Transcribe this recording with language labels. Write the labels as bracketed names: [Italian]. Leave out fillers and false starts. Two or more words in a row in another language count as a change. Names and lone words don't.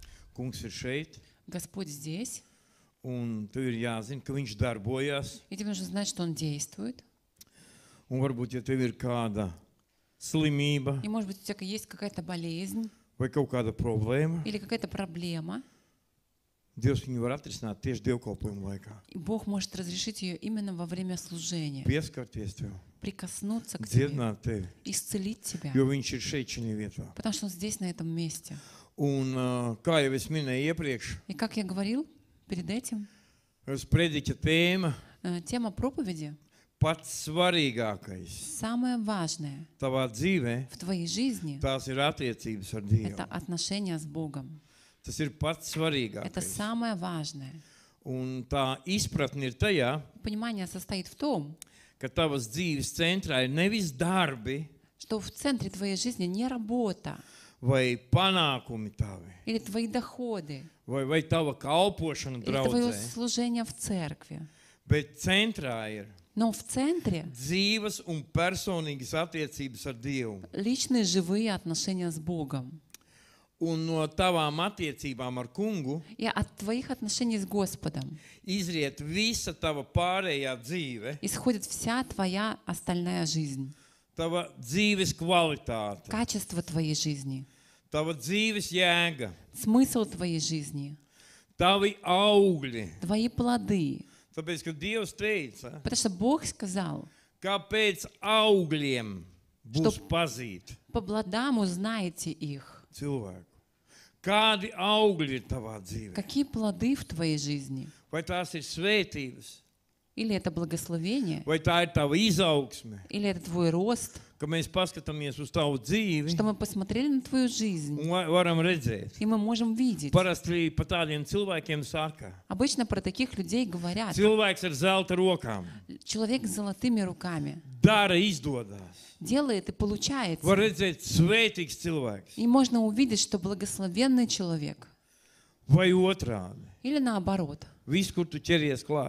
[Latvian] Kungs ir šeit, [Russian] Господь здесь, [Latvian] un tev ir jāzina, ka viņš darbojas. [Russian] и тебе нужно знать, что Он действует. [Latvian] Un varbūt, ja tev ir kāda slimība [Russian] И, может быть, у тебя есть какая-то болезнь [Latvian] vai kaut kāda problēma, [Russian] или какая-то проблема, [Latvian] Dievs viņu var atrisināt tieši dievkalpojuma laikā. [Russian] и Бог может разрешить ее именно во время служения, [Latvian] Pieskarties tev, [Russian] прикоснуться к тебе, [Latvian] dziedināt tevi, [Russian] исцелить тебя, [Latvian] jo viņš ir šeit šajā vietā. [Russian] потому что Он здесь, на этом месте. [Latvian] Un, kā jau es minēju iepriekš, [Russian] И как я говорил перед этим, [Latvian] sprediķa tēma [Russian] тема проповеди [Latvian] pats svarīgākais [Russian] самое важное [Latvian] tavā dzīvē, [Russian] в твоей жизни [Latvian] tās ir attiecības ar — Dievu. [Russian] это отношения с Богом. [Latvian] Tas ir pats [Russian] Это [Latvian] svarīgākais. [Russian] самое важное. [Latvian] Un tā izpratne ir tajā, [Russian] Понимание состоит в том, [Latvian] ka tavas dzīves centrā ir nevis darbi [Russian] что в центре твоей жизни не работа [Latvian] vai panākumi tavi, [Russian] или твои доходы, [Latvian] vai tava kalpošana [Russian] или твое [Latvian] draudzē, [Russian] служение в церкви. [Latvian] bet centrā ir [Russian] Но в центре [Latvian] dzīves un personīgas attiecības ar Dievu. [Russian] личные живые отношения с Богом. [Latvian] Un no tavām attiecībām ar kungu [Russian] И от твоих отношений с Господом [Latvian] izriet visa tava pārējā dzīve, [Russian] исходит вся твоя остальная жизнь, [Latvian] tava dzīves kvalitāte, [Russian] качество твоей жизни, [Latvian] tava dzīves jēga, [Russian] смысл твоей жизни, [Latvian] tavi augļi. [Russian] твои плоды. [Latvian] Tāpēc, ka Dievs teica, [Russian] Потому что Бог сказал, [Latvian] kāpēc augļiem būs [Russian] Что- [Latvian] pazīt [Russian] по плодам узнаете их. [Latvian] cilvēku. Kādi augļi ir tavā dzīvē? [Russian] Какие плоды в твоей жизни? [Latvian] Vai tās ir svētības, [Russian] Или это благословение, [Latvian] vai tā ir tava izaugsme, [Russian] или это твой рост, [Latvian] ka mēs paskatāmies uz tavu dzīvi [Russian] что мы посмотрели на твою жизнь, [Latvian] un varam redzēt. [Russian] и мы можем видеть. [Latvian] Parasti par tādiem cilvēkiem saka, [Russian] Обычно про таких людей говорят: [Latvian] cilvēks ar zelta rokām [Russian] человек с золотыми руками [Latvian] dara, izdodas. [Russian] делает и получается. [Latvian] Var redzēt svētīgs cilvēks [Russian] И можно увидеть, что благословенный человек, [Latvian] vai otrādi. [Russian] или наоборот, [Latvian] Viss, kur tu ķeries klāt,